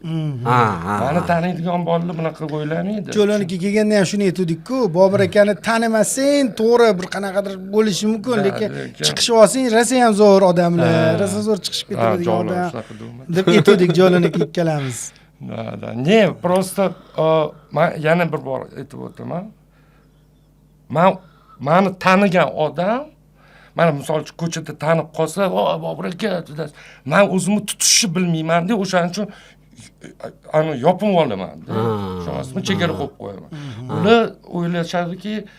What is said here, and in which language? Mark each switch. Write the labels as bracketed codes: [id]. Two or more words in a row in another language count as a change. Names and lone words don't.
[uz] Meni taniydigan bolalar bunaqa o'ylamaydi. Jo'loniga kelganda ham shuni aytdik-ku, Bobur akani tanimasang, to'g'ri bir qanaqadir bo'lishi mumkin, lekin chiqishib olsang, rosa ham zo'r odamlar, rosa zo'r chiqishib ketadigan odam deb aytdik Jo'loniga ikkalamiz. [ru] Да. Не, просто [uz] men yana bir bor aytib o'taman. Meni tanigan odam, mana misol uchun ko'chada tanib qolsa, Bobur aka, men o'zimni tutishni bilmayman-da, o'shaning uchun yopib olaman-da. Tushunasizmi? Chegara qo'yib qo'yaman. Ular o'ylashadiki,